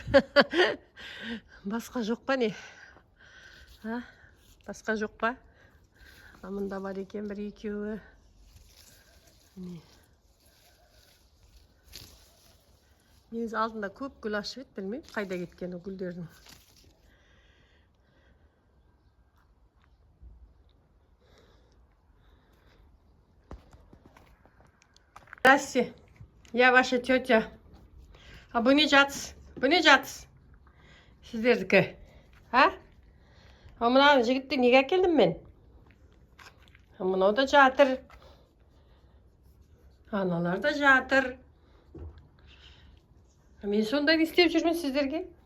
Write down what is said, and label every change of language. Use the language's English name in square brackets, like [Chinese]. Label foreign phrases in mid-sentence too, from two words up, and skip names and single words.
[Kazakh] Басқа жоқ па не? Басқа жоқ па? Мында бар екен бір екеуі. Негізі алдында көп гүл ашып еді, білмеймін, қайда кеткен гүлдердің. [Russian] Здрасте, я ваша тетя. [Kazakh] Бұл не жатыс? Бұл не жатыс? Сіздердікі. Мына жігітті неге әкелдім мен? Мынау да жатыр. Аналар да жатыр. Мен сонда не істеп жүрмін сіздерге?